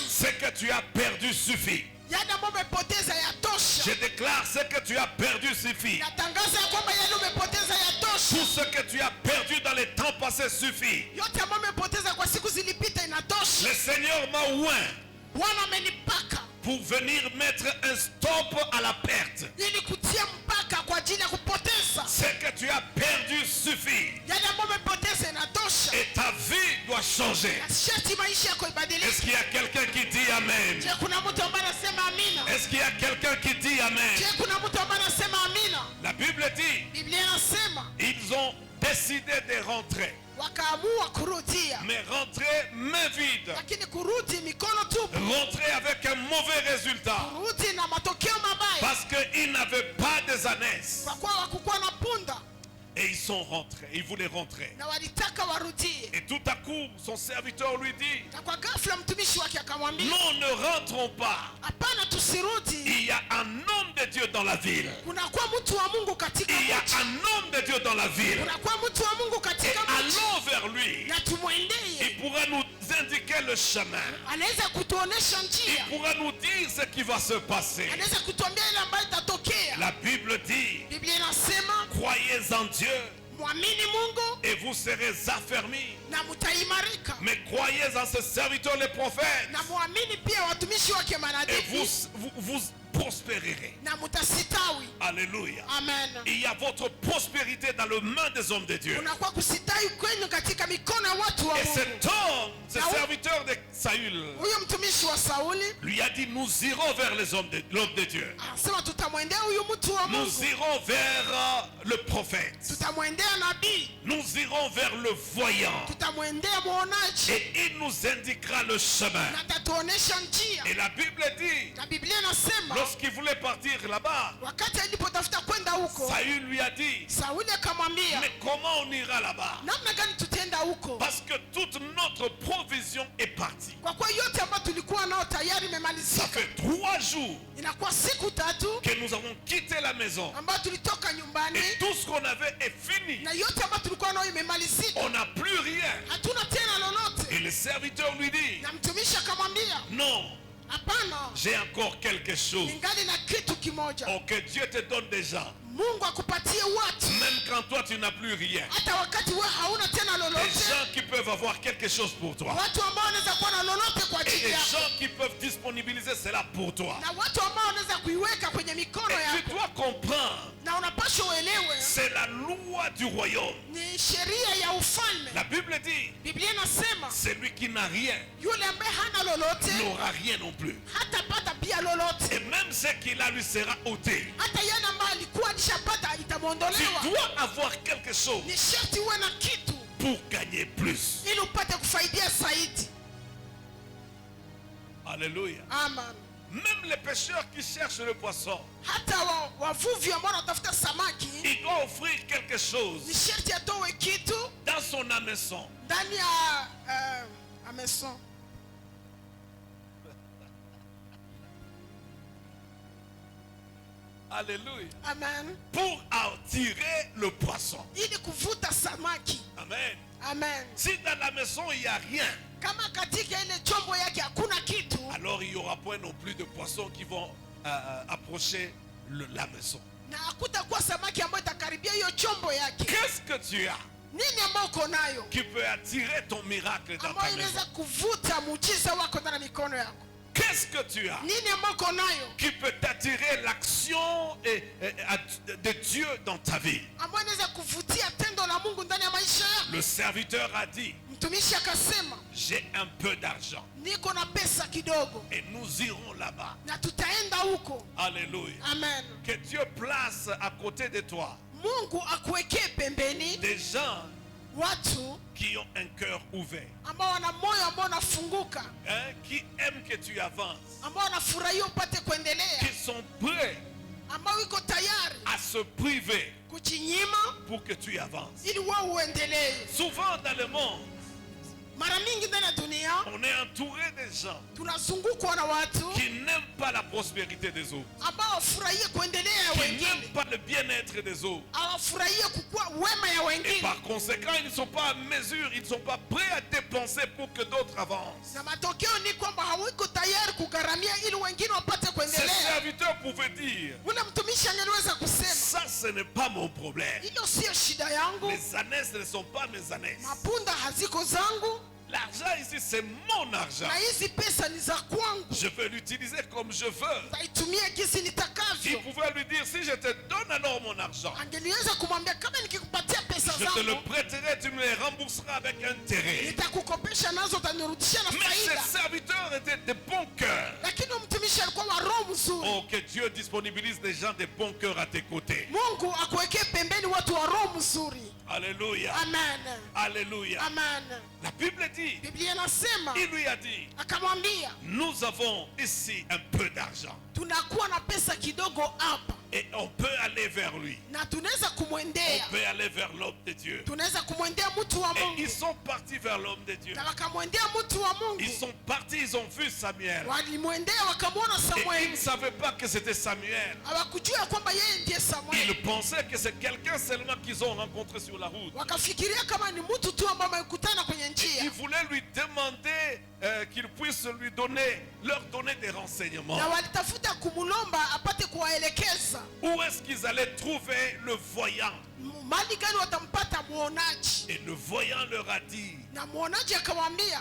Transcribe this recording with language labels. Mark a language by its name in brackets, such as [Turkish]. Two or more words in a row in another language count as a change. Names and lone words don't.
[French] Ce que tu as perdu suffit. [Swahili] Yale ambayo umepoteza yatosha. [French] Je déclare ce que tu as perdu suffit. [Swahili] Natangaza ya kwamba yale umepoteza yatosha. [French] Tout ce que tu as perdu dans les temps passés suffit. [Swahili] Yote ambayo umepoteza kwa siku zilipita inatosha. [French] Le Seigneur m'a oint [Swahili] Bwana amenipaka [French] pour venir mettre un stop à la perte. [Swahili] ili kutia mpaka kwa ajili ya kupoteza. [French] Ce que tu as perdu suffit. [Swahili] Yale ambayo umepoteza inatosha. [French] Et ta vie doit changer. [Swahili] Na sharti maisha yako [French] Est-ce [Swahili] ibadilike. [French] qu'il y a quelqu'un qui dit Amen? [Swahili] Je, kuna mtu ambaye anasema amina? [French] Est-ce qu'il y a quelqu'un qui dit Amen? [Swahili] Je, kuna mtu ambaye anasema amina? [French] La Bible dit, [Swahili] Biblia inasema [French] ils ont décidé de rentrer. [Swahili] wakaamua kurudia, [French] Mais rentrer main vide. [Swahili] lakini kurudi mikono tupu, [French] Rentrer avec un mauvais résultat. [Swahili] kurudi na matokeo mabaya, [French] Parce qu'ils n'avaient pas des ânesses. [Swahili] kwa kuwa hawakukuwa na punda [French] Et ils sont rentrés. Ils voulaient rentrer. [Swahili] na walitaka warudie. [French] Et tout à coup, son serviteur lui dit, [Swahili] Na kwa ghafla mtumishi wake akamwambia, [French] non, ne rentrons pas. [Swahili] hapana, tusirudi. [French] Il y a un homme de Dieu dans la ville. [Swahili] Kunakuwa mtu wa Mungu katika [French] Il y a [Swahili] mji, [French] un homme de Dieu dans la ville. [Swahili] kunakuwa mtu wa Mungu [French] Et [Swahili] katika mji, [French] allons vers lui. [Swahili] na tumwendee. [French] Il pourra nous indiquer le chemin. [Swahili] Anaweza kutuonesha [French] Il [Swahili] njia, [French] pourra nous dire ce qui va se passer. [Swahili] anaweza kutuambia ile ambayo itatokea. [French] La Bible dit, [Swahili] Biblia inasema [French] croyez en Dieu [Swahili] mwamini Mungu [French] et vous serez affermis. [Swahili] na mtaimarika, [French] Mais croyez en ce serviteur le prophète [Swahili] na mwamini pia watumishi wake [French] et [Swahili] manabii, [French] vous prospérerez. [Swahili] na mtasitawi. [French] Alléluia. [Swahili] Amen. [French] Il y a votre prospérité dans les mains des hommes de Dieu. [Swahili] Kunakuwa kusitawi kwenu katika mikono ya watu wa [French] Et [Swahili] Mungu. [French] cet homme, ce Ah oui. serviteur de Saül, [Swahili] Huyo mtumishi wa Sauli [French] lui a dit, nous irons vers l'homme de Dieu. [Swahili] anasema tutamwendea huyu mtu wa [French] Nous [Swahili] Mungu, [French] irons vers le prophète. [Swahili] tutamwendea nabii, [French] Nous irons vers le voyant. [Swahili] tutamwendea muonaji, [French] Et il nous indiquera le chemin. [Swahili] na atatuonesha njia. [French] Et la Bible dit, [Swahili] Na Biblia inasema [French] lorsqu'il voulait partir là-bas, [Swahili] wakati alipotafuta kwenda huko, [French] Saül lui a dit, [Swahili] Sauli akamwambia, [French] mais comment on ira là-bas? [Swahili] namna gani tutaenda huko? [French] Parce que toute notre provision est partie. [Swahili] Kwa kuwa yote ambayo tulikuwa nao tayari [French] Ça [Swahili] imemalizika. [French] fait 3 jours [Swahili] Inakuwa siku tatu [French] que nous avons quitté la maison. [Swahili] ambayo tulitoka nyumbani, [French] Et tout ce qu'on avait est fini. [Swahili] na yote ambayo tulikuwa nayo imemalizika, [French] On n'a plus rien. [Swahili] hatuna tena lolote. [French] Et le serviteur lui dit, [Swahili] Na mtumishi akamwambia, [French] non, [Swahili] hapana, [French] j'ai encore quelque chose. [Swahili] ningali na kitu kimoja. [French] Oh, que Dieu te donne déjà. [Swahili] Mungu akupatie watu, [French] Même quand toi tu n'as plus rien. [Swahili] hata wakati wewe hauna tena [French] Des [Swahili] lolote, [French] gens qui peuvent avoir quelque chose pour toi. [Swahili] watu ambao wanaweza kuwa na lolote kwa [French] Et [Swahili] ajili [French] des [Swahili] yako, [French] gens qui peuvent disponibiliser cela pour toi. [Swahili] na watu ambao wanaweza kuiweka kwenye mikono [French] Et tu [Swahili] yako, [French] dois comprendre, [Swahili] na unapaswa uelewe [French] c'est la loi du royaume. [Swahili] ni sheria ya ufalme. [French] La Bible dit, [Swahili] Biblia inasema [French] celui qui n'a rien [Swahili] yule ambaye hana lolote [French] n'aura rien non plus. [Swahili] hatapata pia lolote, [French] Et même ce qu'il a lui sera ôté. [Swahili] hata yale ambayo alikuwa alishapata [French] Tu [Swahili] itamwondolewa. [French] dois avoir quelque chose [Swahili] Ni sharti uwe na kitu [French] pour gagner plus. [Swahili] ili upate kufaidia zaidi. [French] Alléluia. [Swahili] Amen. [French] Même les pêcheurs qui cherchent le poisson, [Swahili] Hata wavuvi ambao wanatafuta samaki [French] il doit offrir quelque [Swahili] ni [French] chose [Swahili] sharti atoe kitu [French] dans son hameçon. [Swahili] ndani ya ameson. [French] Alléluia. [Swahili] Amen. [French] Pour attirer le poisson. [Swahili] Ili kuvuta samaki. [French] Amen. [Swahili] Amen. [French] Si dans la maison il n'y a rien, [Swahili] Kama katika ile chombo yake hakuna kitu, [French] alors il n'y aura point non plus de poissons qui vont approcher la maison. [Swahili] na hakutakuwa samaki ambayo itakaribia hiyo chombo yake. [French] Qu'est-ce que tu as [Swahili] Nini ambayo uko nayo [French] qui peut attirer ton miracle dans ta [Swahili] ambayo [French] maison? [Swahili] inaweza kuvuta muujiza wako ndani ya mikono yako? [French] Qu'est-ce que tu as [Swahili] nini ambayo uko nayo [French] qui peut t'attirer l'action de Dieu dans ta vie? [Swahili] ambayo inaweza kuvutia tendo la Mungu ndani ya maisha yako? [French] Le serviteur a dit, [Swahili] Mtumishi akasema, [French] j'ai un peu d'argent [Swahili] niko na pesa kidogo [French] et nous irons là-bas. [Swahili] na tutaenda huko. [French] Alléluia. [Swahili] Amen. [French] Que Dieu place à côté de toi [Swahili] Mungu akuwekee pembeni [French] des gens [Swahili] watu [French] qui ont un cœur ouvert, [Swahili] ambao wana moyo ambao unafunguka, [French] hein, qui aiment que tu avances, [Swahili] ambao wanafurahia upate kuendelea, [French] qui sont prêts [Swahili] ambao iko tayari [French] à se priver [Swahili] kujinyima [French] pour que tu avances. [Swahili] ili wao uendelee. [French] Souvent dans le monde, [Swahili] Mara mingi ndani ya dunia [French] on est entouré de gens [Swahili] tunazungukwa na watu [French] qui n'aiment pas la prospérité des autres, [Swahili] ambao wafurahie kuendelea ya [French] qui [Swahili] wengine, [French] n'aiment pas le bien-être des autres. [Swahili] hawafurahie kukua wema ya [French] Et [Swahili] wengine, [French] par conséquent, ils ne sont pas à mesure, ils ne sont pas prêts à dépenser pour que d'autres avancent. [Swahili] na matokeo ni kwamba hawiko tayari kugharamia ili wengine wapate [French] Ces [Swahili] kuendelea. [French] serviteurs pouvaient dire, [Swahili] Ule mtumishi angeweza kusema, [French] ça ce n'est pas mon problème. [Swahili] hilo sio shida yangu, [French] Les ânesses ne sont pas mes ânesses. [Swahili] mapunda haziko zangu, [French] L'argent ici, c'est mon argent. [Swahili] na hizi pesa ni za kwangu, [French] Je vais l'utiliser comme je veux. [Swahili] nitaitumia jinsi [French] Il [Swahili] nitakavyo. [French] pouvait lui dire, si je te donne alors mon argent, [Swahili] Angeliweza kumwambia, kama nikikupatia pesa [French] je te le [Swahili] zangu [French] prêterai, tu me les rembourseras avec intérêt. [Swahili] nitakukopesha nazo, utanirudishia na [French] Mais [Swahili] faida. [French] ces serviteurs étaient de bon cœur. [Swahili] Lakini mtumishi alikuwa wa roho mzuri. [French] Oh, que Dieu disponibilise des gens de bon cœur à tes côtés. [Swahili] Mungu akuwekee pembeni watu wa roho mzuri. [French] Alléluia. [Swahili] Amen. [French] Alléluia. [Swahili] Amen. [French] La Bible dit, [Swahili] Biblia inasema, [French] il lui a dit, [Swahili] akamwambia, [French] nous avons ici un peu d'argent [Swahili] tunakuwa na pesa kidogo hapa [French] et on peut aller vers lui. [Swahili] na tunaweza [French] On [Swahili] kumwendea, [French] peut aller vers l'homme de Dieu. [Swahili] tunaweza kumwendea mtu wa [French] Et [Swahili] Mungu. [French] ils sont partis vers l'homme de Dieu. [Swahili] Na wakamwendea mtu wa Mungu, [French] Ils sont partis, ils ont vu Samuel. [Swahili] walimwendea wakamwona [French] Et ils ne [Swahili] Samueli. [French] savaient pas que c'était Samuel. [Swahili] Hawakujua kwamba yeye ndiye Samueli, [French] Ils pensaient que c'est quelqu'un seulement qu'ils ont rencontré sur la route. [Swahili] wakafikiria kama ni mtu tu ambaye amekutana kwenye [French] Et [Swahili] njia, [French] ils voulaient lui demander qu'il puisse leur donner des renseignements. [Swahili] na walitafuta kumulomba apate kuwaelekeza [French] Où est-ce qu'ils allaient trouver le voyant? [Swahili] mali gani watampata muonaji. [French] Et le voyant leur a dit, [Swahili] Na muonaji akamwambia,